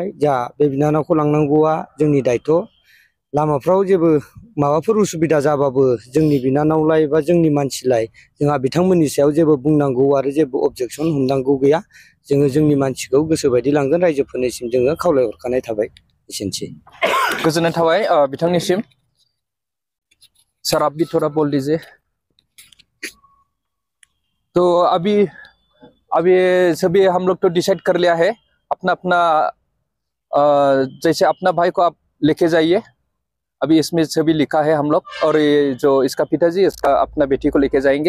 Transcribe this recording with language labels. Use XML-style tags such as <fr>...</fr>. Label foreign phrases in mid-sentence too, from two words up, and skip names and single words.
<brx>जा बे बिनानावखौ लांनांगौआ जोंनि दायित्व। लामाफ्राव जेबो माबाफोर उसुबिदा जाबाबो जोंनि बिनानावलाय एबा जोंनि मानसिलाय जोंहा बिथांमोननि सायाव जेबो बुंनांगौ आरो जेबो अबजेक्सन हमनांगौ गैया। जोङो जोंनि मानसिखौ गोसोबायदि लांगोन, रायजोफोरनिसिम जोङो खावलायहरखानाय थाबाय। एसेनोसै। गोजोननाय थाबाय बिथांनिसिम।</brx> <hi>सर आप भी थोड़ा बोल दीजिए। तो अभी सभी हम लोग तो डिसाइड कर लिया है, अपना अपना जैसे अपना भाई को आप लेके जाइए। अभी इसमें सभी लिखा है हम लोग, और ये जो इसका पिताजी इसका अपना बेटी को लेके जाएंगे।</hi>